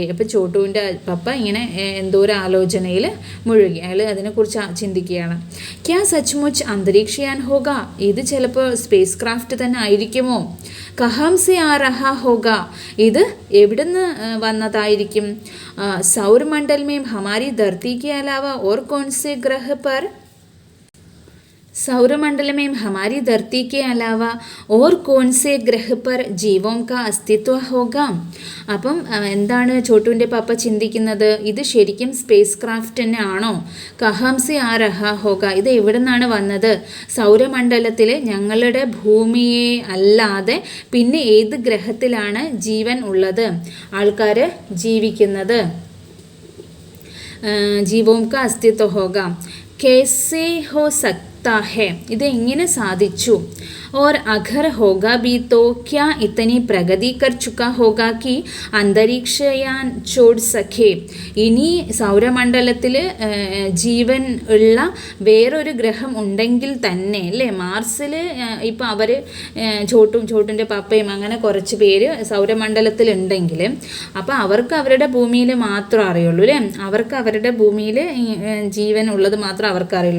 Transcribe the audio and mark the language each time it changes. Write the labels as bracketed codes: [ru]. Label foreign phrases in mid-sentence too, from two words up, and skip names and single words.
[ml] അപ്പോൾ ചോട്ടുവിൻ്റെ പപ്പ ഇങ്ങനെ എന്തോ ഒരു ആലോചനയിൽ മുഴുകി, അയാൾ അതിനെക്കുറിച്ച് ചിന്തിക്കുകയാണ്. [hi] क्या सचमुच अंतरिक्षयान होगा, [ml] ഇത് ചിലപ്പോൾ [en] space craft [ml] തന്നെ ആയിരിക്കുമോ? [hi] कहाँ से आ रहा होगा, [ml] ഇത് എവിടുന്ന് വന്നതായിരിക്കും? [hi] സൗരമണ്ഡൽ में हमारी धरती के अलावा और कौन से ग्रह पर सौरमंडल में हमारी धरती के अलावा और कौन से ग्रह पर जीवों का अस्तित्व होगा? [ml] അപ്പം എന്താണ് ചോട്ടുവിൻ്റെ പപ്പ ചിന്തിക്കുന്നത്? ഇത് ശരിക്കും [en] space craft [ml] തന്നെ ആണോ? [hi] कहाँ से आ रहा होगा, [ml] ഇത് എവിടെ നിന്നാണ് വന്നത്? സൗരമണ്ഡലത്തിൽ ഞങ്ങളുടെ ഭൂമിയെ അല്ലാതെ പിന്നെ ഏത് ഗ്രഹത്തിലാണ് ജീവൻ ഉള്ളത്, ആൾക്കാർ ജീവിക്കുന്നത്? [hi] जीवों का अस्तित्व होगा, कैसे हो सकता है, [ml] ഇത് എങ്ങനെ സാധിച്ചു? [hi] और अगर होगा भी तो क्या इतनी प्रगति कर चुका होगा कि अंतरिक्षयान छोड़ सके? [ml] ഇനി സൗരമണ്ഡലത്തിൽ ജീവൻ ഉള്ള വേറൊരു ഗ്രഹം ഉണ്ടെങ്കിൽ തന്നെ അല്ലേ, മാർസിൽ ഇപ്പോൾ അവർ ചോട്ടിൻ്റെ പപ്പയും അങ്ങനെ കുറച്ച് പേര് സൗരമണ്ഡലത്തിലുണ്ടെങ്കിൽ അപ്പോൾ അവർക്ക് അവരുടെ ഭൂമിയിൽ മാത്രം അറിയുള്ളൂ അല്ലേ, അവർക്ക് അവരുടെ ഭൂമിയിൽ ജീവൻ ഉള്ളത് മാത്രം അവർക്കറിയുള്ളൂ.